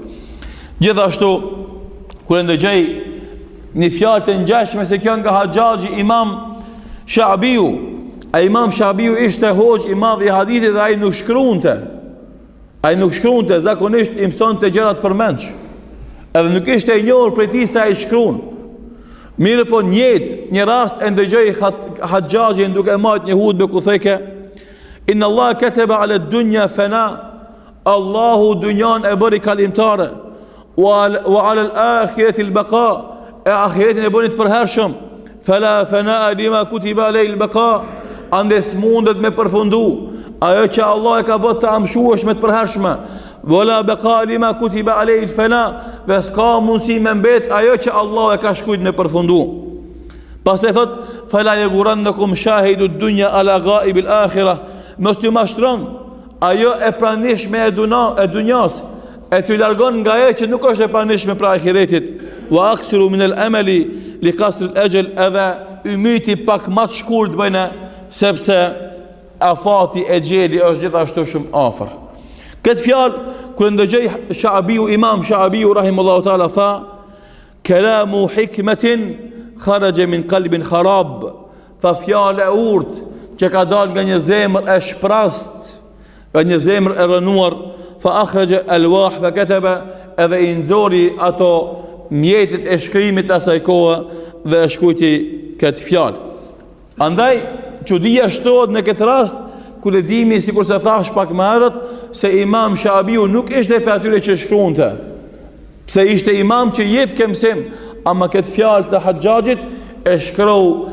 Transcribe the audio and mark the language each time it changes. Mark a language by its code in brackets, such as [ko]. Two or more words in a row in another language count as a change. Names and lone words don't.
[sq] Gjithashtu, kur ndëgjej një fjalë të ngjashme se kjo nga Hajjaji Imam Shabiu, a Imam Shabiu ishte hoxh i madh i hadithit dhe ai nuk shkruante, zakonisht i mësonte gjërat përmendsh. Edhe nuk ishte i njohur prej tij se ai shkruan. Mirë po një rast e ndëgjoj Hajjajin duke marrë një hutbe ku theke: [ar] "إن الله كتب على الدنيا الفناء." [sq] Allahu dunjan e bëri kalimtare. [ar] وعلى الآخرة البقاء. [sq] E ahiretin e bëri të përhershëm. [ar] فلا فناء لما كتب عليه البقاء. [sq] Ande s'mundet me përfundu ajo që Allah e ka bërë të amshueshme të përhershme. [ar] ولا بقاء لما كتب عليه الفناء. [sq] Dhe s'ka mundësi me mbet ajo që Allah e ka shkruajtur me përfundu. Pas e thot: [ar] "فلا يغرنكم شاهد الدنيا على غائب الآخرة." [sq] Mos t'ju mashtron ajo e pranishme e dunjas, e t'ju largon nga ajo që nuk është e pranishme pra ahiretit. [ar] وأقصروا من الأمل لقصر الأجل. [sq] Edhe ymiti pak më të shkurt bëjnë, sepse afati e gjeli është gjithashtu shumë afër. Këtë fjalë kur ndëgjoj Imam Shabiu [ar] رحمه الله تعالى [sq] tha: [ar] "كلام حكمة خرج من قلب خراب." [sq] Tha fjalë e urtë që ka dalë nga një zemër e shprast, nga një zemër e rënuar. [ar] فأخرج ألواح فكتب. [sq] Edhe i nxori ato mjetet e shkrimit asaj kohe dhe e shkruajti këtë fjalë. Andaj çudia shtohet në këtë rast kur e dimi, sikur se thash pak më herët, se Imam Shabiu nuk ishte për atyre që shkruante, pse ishte imam që jep ke mësim, ama këtë fjalë të Hajjajit e shkroi.